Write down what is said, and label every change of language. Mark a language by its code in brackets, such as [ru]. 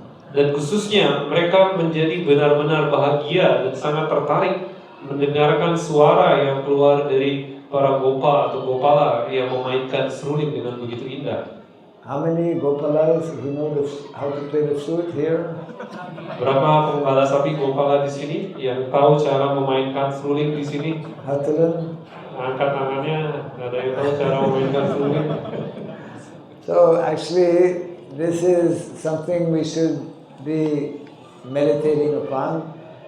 [id] Dan khususnya mereka menjadi benar-benar bahagia dan sangat tertarik mendengarkan suara yang keluar dari para gopa atau gopala yang memainkan seruling dengan begitu indah. [en] How many gopalas who know how to play the flute here? [id] Berapa penggembala sapi gopala di sini yang tahu cara memainkan seruling di sini? Hatalan? Angkat tangannya, ada yang tahu cara memainkan seruling. [en] So actually, this is something we should be meditating upon.